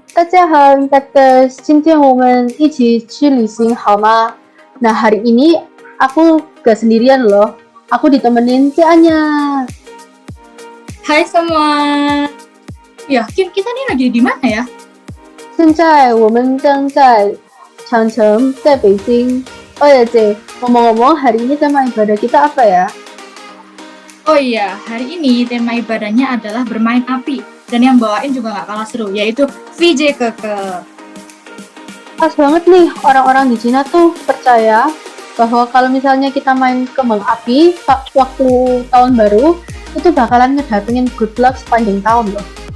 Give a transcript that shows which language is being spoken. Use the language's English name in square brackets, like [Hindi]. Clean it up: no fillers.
[Chinese] 大家好 Impactors， 今天我们一起去旅行好吗？ [Indonesian] Nah hari ini aku gak sendirian loh, aku ditemenin si Anya. Hai semua. Ya, kita nih lagi di mana ya? [Chinese] 现在我们正在长城，在北京。 [Indonesian] Oh ya J, ngomong-ngomong hari ini tema ibadah kita apa ya? Oh iya, hari ini tema ibadahnya adalah bermain api. Dan yang bawain juga gak kalah seru, yaitu VJ Keke. Pas banget nih, orang-orang di Cina tuh percaya bahwa kalau misalnya kita main kembang api waktu tahun baru, itu bakalan ngedatengin [English] good luck [Indonesian] sepanjang tahun loh.